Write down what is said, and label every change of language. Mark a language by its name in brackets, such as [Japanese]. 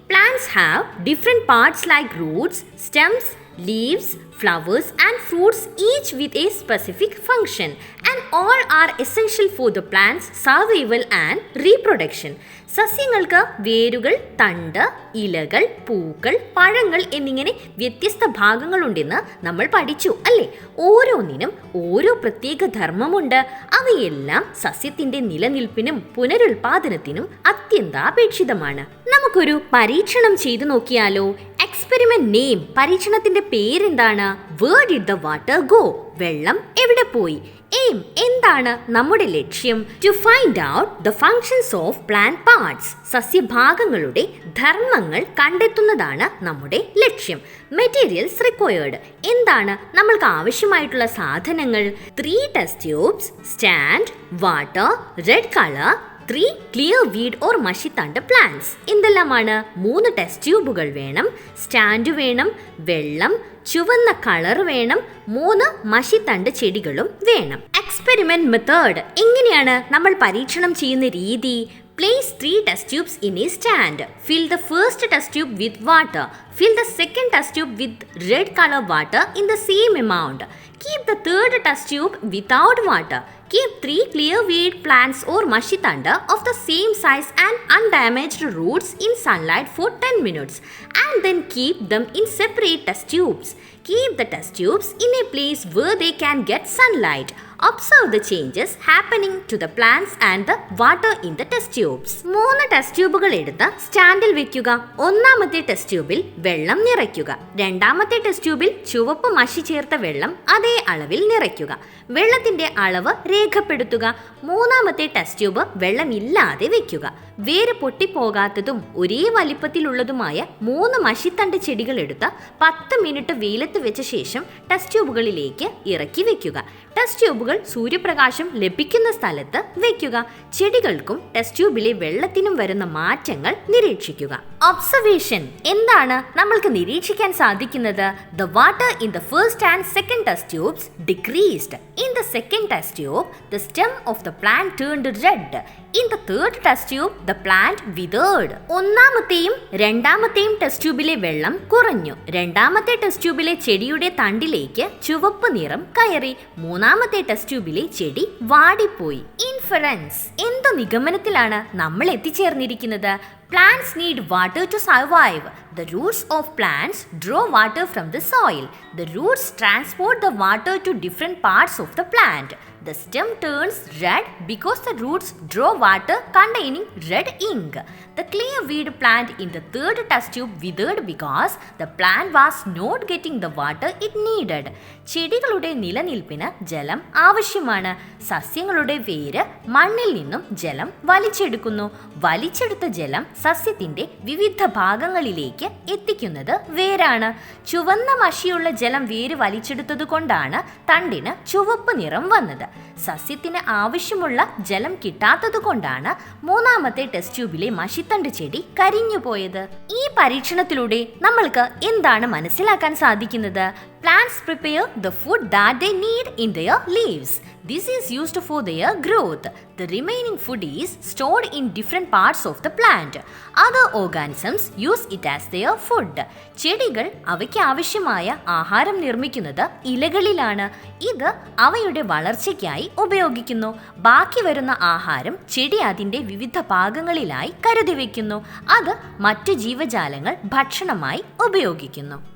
[English] Plants have different parts like roots, stems, leaves, flowers and fruits, each with a specific function, and all are essential for the plant's survival and reproduction. [Malayalam] സസ്യങ്ങൾക്ക് വേരുകൾ, തണ്ട്, ഇലകൾ, പൂക്കൾ, പഴങ്ങൾ എന്നിങ്ങനെ വ്യത്യസ്ത ഭാഗങ്ങളുണ്ടെന്ന് നമ്മൾ പഠിച്ചു അല്ലേ? ഓരോന്നിനും ഓരോ പ്രത്യേക ധർമ്മമുണ്ട്. അവയെല്ലാം സസ്യത്തിന്റെ നിലനിൽപ്പിനും പുനരുൽപാദനത്തിനും അത്യന്താപേക്ഷിതമാണ്. നമുക്കൊരു പരീക്ഷണം ചെയ്തു നോക്കിയാലോ? എക്സ്പെരിമെന്റ് നെയിം, പരീക്ഷണത്തിന്റെ പേരെന്താണ്? [English] Where did the water go? [Malayalam] വെള്ളം എവിടെ പോയി? എയിം, എന്താണ് നമ്മുടെ ലക്ഷ്യം? [English] To find out the functions of plant parts. [Malayalam] സസ്യഭാഗങ്ങളുടെ ധർമ്മങ്ങൾ കണ്ടെത്തുന്നതാണ് നമ്മുടെ ലക്ഷ്യം. മെറ്റീരിയൽസ് റിക്വയർഡ്, എന്താണ് നമ്മൾക്ക് ആവശ്യമായിട്ടുള്ള സാധനങ്ങൾ? [English] 3 test tubes, stand, water, red colour, 3 clear weed or മഷിത്തണ്ട് plants. എന്തെല്ലാമാണ്? [Malayalam] 3 ടെസ്റ്റ് ട്യൂബുകൾ വേണം, സ്റ്റാൻഡ് വേണം, വെള്ളം, ചുവന്ന കളർ വേണം, 3 മഷിത്തണ്ട് ചെടികളും വേണം. എക്സ്പെരിമെന്റ് മെത്തേഡ്, എങ്ങനെയാണ് നമ്മൾ പരീക്ഷണം ചെയ്യുന്ന രീതി? [English] Place 3 test tubes in a stand. Fill the first test tube with water. Fill the second test tube with red color water in the same amount. Keep the third test tube without water. Keep 3 clear weed plants or mashitanda of the same size and undamaged roots in sunlight for 10 minutes and then keep them in separate test tubes. Keep the test tubes in a place where they can get sunlight. Observe the changes happening to the plants and the water in the test tubes. [Malayalam] 3 test ട്യൂബുകൾ എടുത്ത് സ്റ്റാൻഡിൽ വെക്കുക. ഒന്നാമത്തെ test ട്യൂബിൽ വെള്ളം നിറയ്ക്കുക. രണ്ടാമത്തെ test ട്യൂബിൽ ചുവപ്പ് മഷി ചേർത്ത വെള്ളം അതേ അളവിൽ നിറയ്ക്കുക. വെള്ളത്തിന്റെ അളവ് രേഖപ്പെടുത്തുക. മൂന്നാമത്തെ ടെസ്റ്റ് ട്യൂബ് വെള്ളമില്ലാതെ വെക്കുക. വേര് പൊട്ടിപ്പോകാത്തതും ഒരേ വലിപ്പത്തിലുള്ളതുമായ 3 മഷിത്തണ്ട് ചെടികൾ എടുത്ത് 10 മിനിറ്റ് വെയിലത്ത് വെച്ച ശേഷം ടെസ്റ്റ് ട്യൂബുകളിലേക്ക് ഇറക്കി വെക്കുക. ടെസ്റ്റ് ട്യൂബുകൾ സൂര്യപ്രകാശം ലഭിക്കുന്ന സ്ഥലത്ത് വെക്കുക. ചെടികൾക്കും ടെസ്റ്റ് ട്യൂബിലെ വെള്ളത്തിനും വരുന്ന മാറ്റങ്ങൾ നിരീക്ഷിക്കുക. ഒബ്സർവേഷൻ എന്താണ് നമ്മൾക്ക് നിരീക്ഷിക്കാൻ സാധിക്കുന്നത്? [English] The water in the first and second test tubes decreased. In the second test tube, the stem of the plant turned red. In the third test tube, the plant withered. [Malayalam] ഒന്നാമത്തെയും രണ്ടാമത്തെയും test ട്യൂബിലെ വെള്ളം കുറഞ്ഞു. രണ്ടാമത്തെ test ട്യൂബിലെ ചെടിയുടെ തണ്ടിലേക്ക് ചുവപ്പ് നിറം കയറി. മൂന്നാമത്തെ test ട്യൂബിലെ ചെടി വാടിപ്പോയി. ഇൻഫറൻസ് എന്തു നിഗമനത്തിലാണ് നമ്മൾ എത്തിച്ചേർന്നിരിക്കുന്നത്? [English] Plants need water to survive. The roots of plants draw water from the soil. The roots transport the water to different parts of the plant. The stem turns red because the roots draw water containing red ink. The clear weed plant in the third test tube withered because the plant was not getting the water it needed. [Malayalam] ചെടികളുടെ നിലനിൽപ്പിന് ജലം ആവശ്യമാണ്. സസ്യങ്ങളുടെ വേര് മണ്ണിൽ നിന്നും ജലം വലിച്ചെടുക്കുന്നു. വലിച്ചെടുത്ത ജലം സസ്യത്തിന്റെ വിവിധ ഭാഗങ്ങളിലേക്ക് എത്തിക്കുന്നത് വേരാണ്. ചുവന്ന മഷിയുള്ള ജലം വേര് വലിച്ചെടുത്തതുകൊണ്ടാണ് തണ്ടിന് ചുവപ്പ് നിറം വന്നത്. സസ്യത്തിന് ആവശ്യമുള്ള ജലം കിട്ടാത്തതുകൊണ്ടാണ് മൂന്നാമത്തെ ടെസ്റ്റ് ട്യൂബിലെ മഷിത്തണ്ട് ചെടി കരിഞ്ഞുപോയത്. ഈ പരീക്ഷണത്തിലൂടെ നമ്മൾക്ക് എന്താണ് മനസ്സിലാക്കാൻ സാധിക്കുന്നത്? [English] Plants prepare the food that they need in their leaves. This is used for their growth. The remaining food is stored in different parts of the plant. Other organisms use it as their food. [Malayalam] ചെടികൾ അവയ്ക്ക് ആവശ്യമായ ആഹാരം നിർമ്മിക്കുന്നത് ഇലകളിലാണ്. ഇത് അവയുടെ വളർച്ചയ്ക്കായി ഉപയോഗിക്കുന്നു. ബാക്കി വരുന്ന ആഹാരം ചെടി അതിൻ്റെ വിവിധ ഭാഗങ്ങളിലായി കരുതി വയ്ക്കുന്നു. അത് മറ്റു ജീവജാലങ്ങൾ ഭക്ഷണമായി ഉപയോഗിക്കുന്നു.